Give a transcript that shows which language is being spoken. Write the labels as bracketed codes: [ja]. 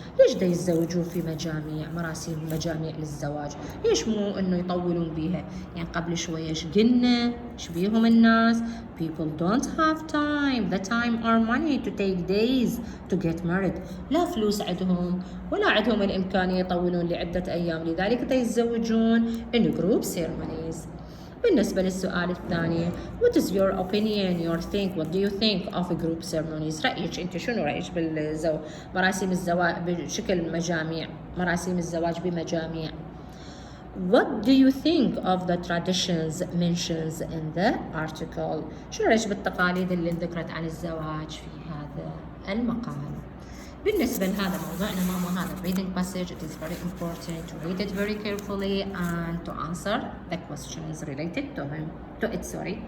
[ar] ليش دا يتزوجون في مراسم مجاميع للزواج؟ ليش مو انه يطولون بيها؟ يعني قبل شوية ايش قلنا؟ ايش بيهم الناس؟ [en] People don't have time. The time or money to take days to get married. [ar] لا فلوس عندهم ولا عندهم الإمكانية يطولون لعدة أيام، لذلك دا يتزوجون [en] in group ceremonies. [ar] بالنسبة للسؤال الثاني [en] what is your opinion what do you think of group ceremonies؟ [ar] رأيك أنت شنو رأيك مراسم الزواج بشكل مجاميع، مراسم الزواج بمجاميع. [en] What do you think of the traditions mentioned in the article؟ [ar] شنو رأيك بالتقاليد اللي ذكرت عن الزواج في هذا المقال؟ بالنسبة لهذا موضوعنا ماما، هذا [en] reading passage it is very important to read it very carefully and to answer the questions related to it.